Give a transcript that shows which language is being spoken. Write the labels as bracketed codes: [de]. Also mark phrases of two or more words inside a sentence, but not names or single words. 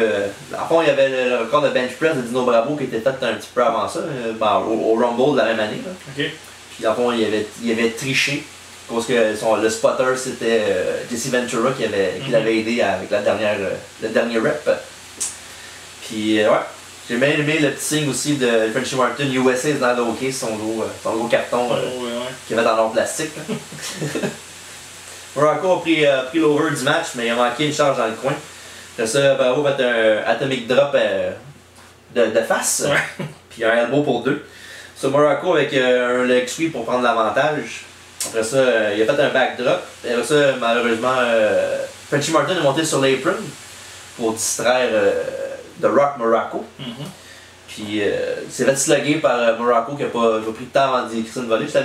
[fr] À fond, il y avait le record de [en] bench press [fr] de Dino Bravo qui était fait un petit peu avant ça, au Rumble de la même année. Là. OK. Puis à fond, il avait triché. Parce que le spotter, c'était Jesse Ventura qui l'avait aidé avec le dernier rep. Puis, ouais. J'ai bien aimé le petit signe aussi de Frenchy Martin, [en] USA is not OK, [fr] son gros carton qu'il avait dans leur plastique. Morocco a pris l'over du match, mais il a manqué une charge dans le coin. Après ça, Bravo a fait un [en] atomic drop [fr] de face, puis un elbow pour 2. Ça, Morocco avec un [en] leg sweep [fr] pour prendre l'avantage. Après ça, il a fait un backdrop. Après ça, malheureusement, Frenchy Martin est monté sur l'apron pour distraire The Rock Morocco. Puis c'est fait slugger par Morocco qui a pas pris de temps avant d'y écrire une volée.